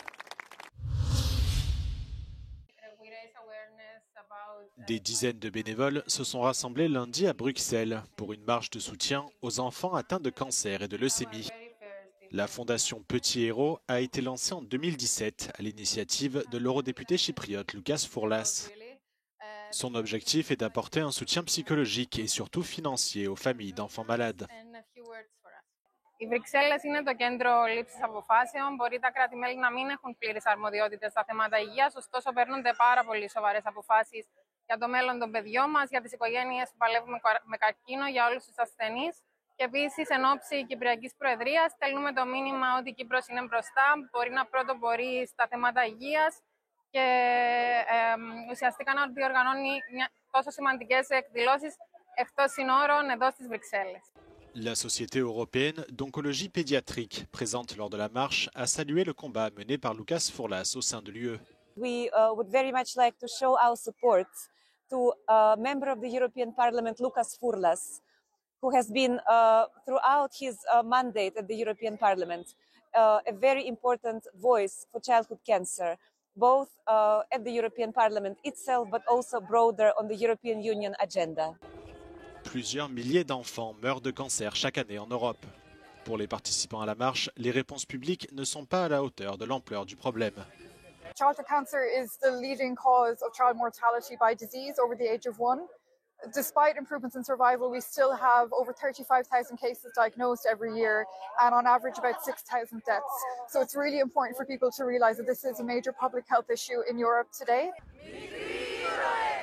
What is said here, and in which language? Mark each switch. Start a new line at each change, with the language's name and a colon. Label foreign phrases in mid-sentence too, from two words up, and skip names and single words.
French: Des dizaines de bénévoles se sont rassemblés lundi à Bruxelles pour une marche de soutien aux enfants atteints de cancer et de leucémie. La fondation Petit Héros a été lancée en 2017 à l'initiative de l'eurodéputé chypriote Loukas Fourlas. Son objectif est d'apporter un soutien psychologique et surtout financier aux familles d'enfants malades.
Greek: Οι Βρυξέλλες είναι το κέντρο λήψης αποφάσεων. Μπορεί τα κράτη-μέλη να μην έχουν πλήρες αρμοδιότητες στα θέματα υγείας, ωστόσο παίρνονται πάρα πολύ σοβαρές αποφάσεις για το μέλλον των παιδιών μας, για τις οικογένειες που παλεύουν με καρκίνο, για όλους τους ασθενείς. Και επίσης, εν ώψη Κυπριακής Προεδρίας, στέλνουμε το μήνυμα ότι η Κύπρος είναι μπροστά, μπορεί να πρωτοπορεί στα θέματα υγείας και ουσιαστικά να διοργανώνει τόσο σημαντικές εκδηλώσεις εκτός συνόρων εδώ στις Βρυξέλλες.
French: La Société européenne d'oncologie pédiatrique, présente lors de la marche, a salué le combat mené par Loukas Fourlas au sein de l'UE.
English: We would very much like to show our support to a member of the European Parliament, Loukas Fourlas, who has been throughout his mandate at the European Parliament a very important voice for childhood cancer, both at the European Parliament itself, but also broader on the European Union agenda.
French: Plusieurs milliers d'enfants meurent de cancer chaque année en Europe. Pour les participants à la marche, les réponses publiques ne sont pas à la hauteur de l'ampleur du problème.
English: Childhood cancer is the leading cause of child mortality by disease over the age of 1. Despite improvements in survival, we still have over 35,000 cases diagnosed every year and on average about 6,000 deaths. So it's really important for people to realise that this is a major public health issue in Europe today.